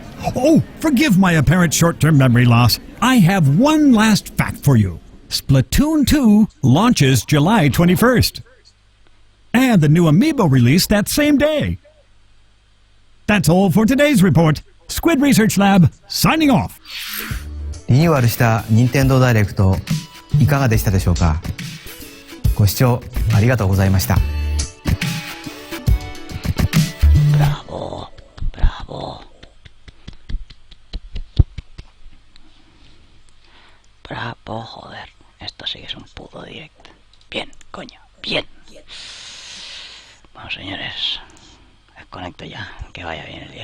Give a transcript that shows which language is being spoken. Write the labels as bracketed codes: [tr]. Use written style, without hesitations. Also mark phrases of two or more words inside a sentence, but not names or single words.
[en] Oh, forgive my apparent short-term memory loss. I have one last fact for you. Splatoon 2 launches July 21st. And the new amiibo release that same day. That's all for today's report. Squid Research Lab, signing off. [ja] リニューアルした任天堂ダイレクトいかがでしたでしょうか。ご視聴ありがとうございました。 [es] Bravo, bravo. tiempo, joder. Esto sí que es un puto directo. Bien, coño, bien. Bueno, señores, desconecto ya, que vaya bien el día.